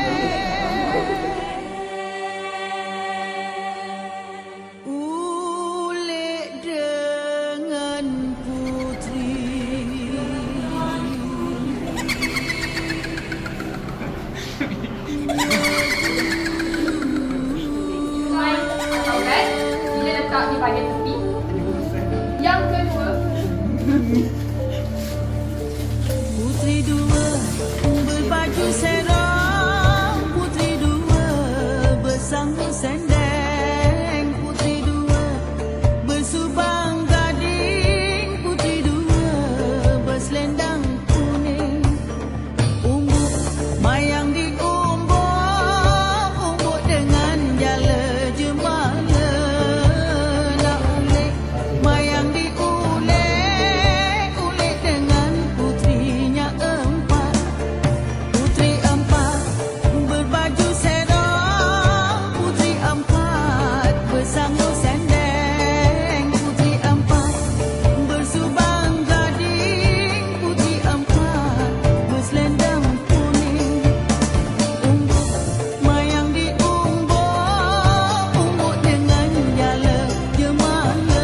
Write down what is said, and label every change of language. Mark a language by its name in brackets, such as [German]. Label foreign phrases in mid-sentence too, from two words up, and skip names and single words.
[Malay] Ulik dengan putri. main atau kan dia letak di bahagian tepi. Yang kedua, Putri dua berbaju serong, putri dua bersangkut sendeng, putri dua bersubang gading, putri dua berselendang kuning. Umbuk mayang di umbuk dengan jala jemala. Nak ulik mayang di ulik dengan putrinya empat. Putri empat berbaju serong, putri empat bersangkut sendeng, putri empat bersubang gading, putri empat berselendang kuning. Umbuk mayang di umbuk dengan jala jemala.